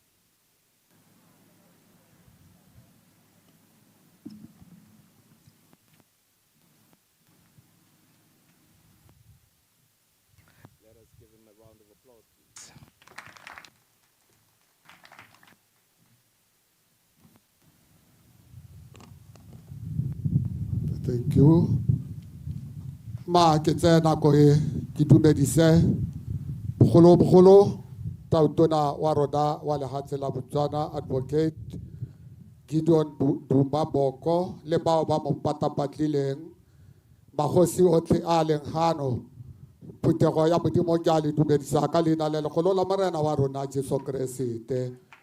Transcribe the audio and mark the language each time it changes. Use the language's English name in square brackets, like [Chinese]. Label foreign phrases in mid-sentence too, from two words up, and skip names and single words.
[English] Let us give him a round of applause, please. Thank you. [Tswana] Ma ke tsena ko e ke dumedise bogolo tautona wa rona wa lehatshe la Botswana Advocate Gideon Dumba Boko le bao ba mo patapatlileng magosi otlhe a leng hano phutego ya modimo ke a le dumedisa ka leina le legolo la morena wa rona Jesu Kriste.